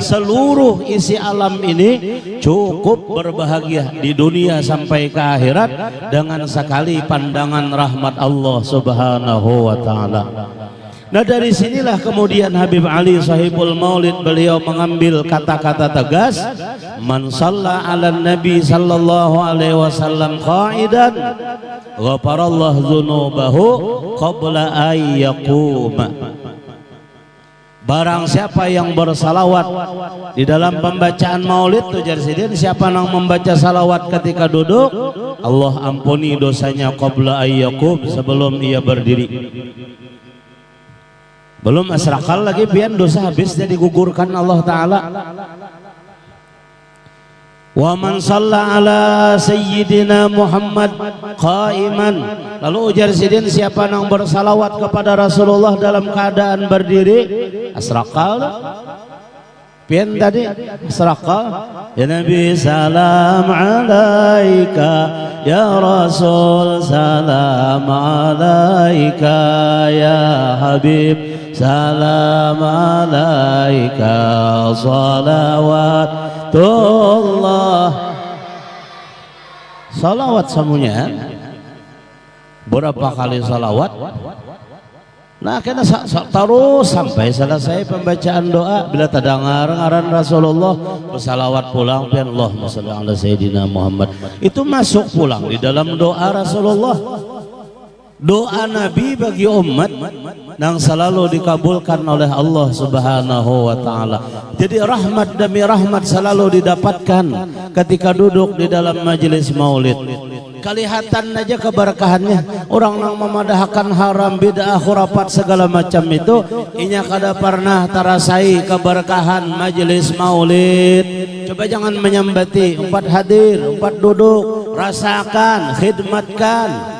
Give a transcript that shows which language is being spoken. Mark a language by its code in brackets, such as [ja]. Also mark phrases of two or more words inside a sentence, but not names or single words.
[id] Seluruh isi alam ini cukup berbahagia di dunia sampai ke akhirat dengan sekali pandangan rahmat Allah [ar] سبحانه وتعالى. [id] Nah dari sinilah kemudian Habib Ali sahibul maulid beliau mengambil kata-kata tegas, [ar] من صلى على النبي صلى الله عليه وسلم قاعدا غفر الله ذنوبه قبل أن يقوم. [bjn] Barang siapa yang bersalawat di dalam pembacaan maulid tujar sidin, siapa yang membaca salawat ketika duduk, Allah ampuni dosanya [ar] قبل أن يقوم, [bjn] sebelum ia berdiri. Belum asrakal lagi pian dosa habis jadi gugurkan Allah Ta'ala. [ar] ومن صلى على سيدنا محمد قائما, [bjn] lalu ujar sidin siapa yang bersalawat kepada Rasulullah dalam keadaan berdiri, asrakal pian tadi asrakal. [ar] يا نبي سلام عليك، يا رسول سلام عليك، يا حبيب سلام عليك, salawatullah. [id] Salawat semuanya berapa kali salawat? [bjn] Nah kena terus sampai selesai pembacaan doa. Bila terdengar ngaran Rasulullah bersalawat pulang pian [ar] اللهم صل على سيدنا محمد, [bjn] itu masuk pulang di dalam doa Rasulullah. [id] Doa Nabi bagi umat yang selalu dikabulkan oleh Allah [ar] سبحانه وتعالى. [id] Jadi rahmat demi rahmat selalu didapatkan ketika duduk di dalam majelis maulid. [bjn] Kelihatan aja keberkahannya. Orang yang memadahkan haram, bid'ah, khurafat segala macam itu, inya kada pernah terasai keberkahan majelis maulid. Coba jangan menyambati, empat hadir, empat duduk, rasakan, khidmatkan.